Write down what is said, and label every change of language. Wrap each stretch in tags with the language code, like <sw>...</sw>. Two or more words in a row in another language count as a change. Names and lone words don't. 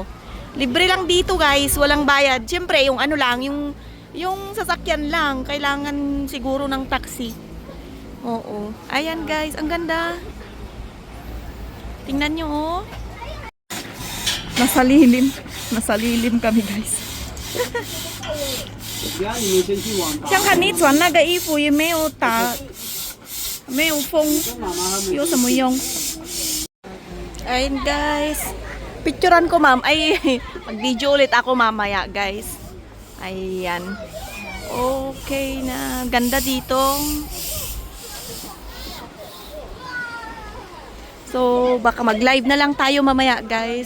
<tl>Libre lang dito guys. Walang bayad. Siyempre, yung lang. Yung sasakyan lang. Kailangan siguro ng taxi. Oo. Ayan guys. Ang ganda. Tingnan nyo Nasa lilim. Nasa lilim kami guys.</tl> <zh>像看你穿那个衣服也没有没有风，有什么用 ？</zh> <tl>Ayun guys, picturean ko ma'am. Ay, mag-video ulit ako mamaya guys. Ayan. Okay na, ganda dito. So, baka mag-live na lang tayo mamaya guys.</tl>